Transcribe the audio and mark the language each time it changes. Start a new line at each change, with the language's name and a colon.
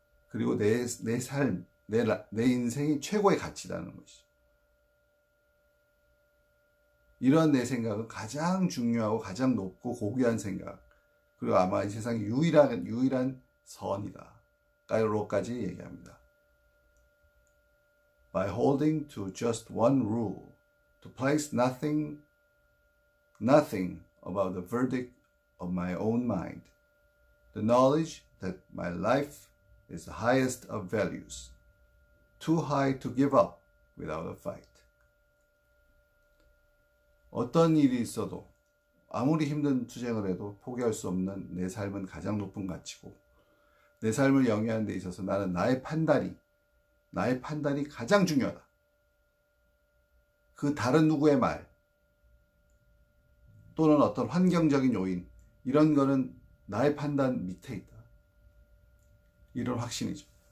Korean: 그리고 내 삶, 내 인생이 최고의 가치라는 것이죠. 이런 내 생각은 가장 중요하고 가장 높고 고귀한 생각, 그리고 아마 이 세상의 유일한 선이다 까지로 얘기합니다.
English: By holding to just one rule, to place nothing about the verdict of my own mind, the knowledge that my life is the highest of values, too high to give up without a fight.
Korean: 어떤 일이 있어도 아무리 힘든 투쟁을 해도 포기할 수 없는 내 삶은 가장 높은 가치고, 내 삶을 영위하는 데 있어서 나는 나의 판단이 가장 중요하다. 그 다른 누구의 말 또는 어떤 환경적인 요인, 이런 거는 나의 판단 밑에 있다. 이런 확신이죠.